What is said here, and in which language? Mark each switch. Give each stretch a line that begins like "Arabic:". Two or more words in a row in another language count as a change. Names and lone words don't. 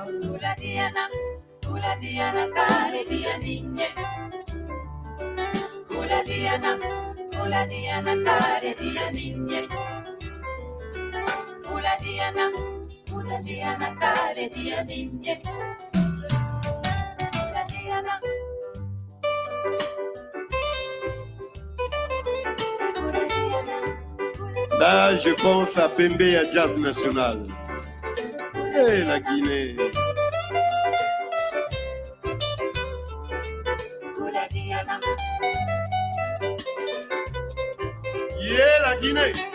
Kongo: Kula dia Natale dia ninye. Kula dia Natale dia ninye. Kula dia Natale dia ninye. Kula dia
French: Là, je pense à Pembe à Jazz National. Et la Guinée. Yeah, la Guinée.